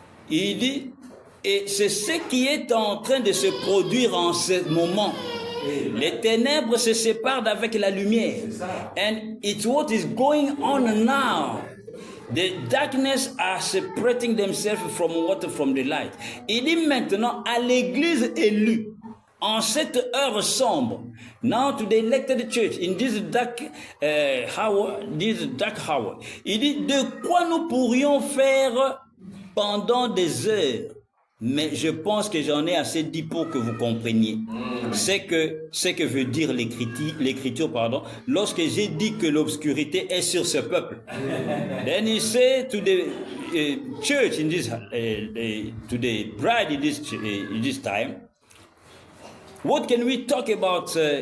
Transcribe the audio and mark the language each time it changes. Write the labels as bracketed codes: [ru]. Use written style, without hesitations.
[fr] Il dit, et c'est ce qui est en train de se produire en ce moment. Les ténèbres se séparent avec la lumière. [en] And it's what is going on now. The darkness are separating themselves from the light. [fr] Il dit maintenant à l'église élue, en cette heure sombre, [en] now to the elected church, in this dark hour, [fr] il dit de quoi nous pourrions faire pendant des heures. Mais je pense que j'en ai assez dit pour que vous compreniez ce que veut dire l'écriture, lorsque j'ai dit que l'obscurité est sur ce peuple. [en] Then he said to the church in this, to the bride in this time, what can we talk about?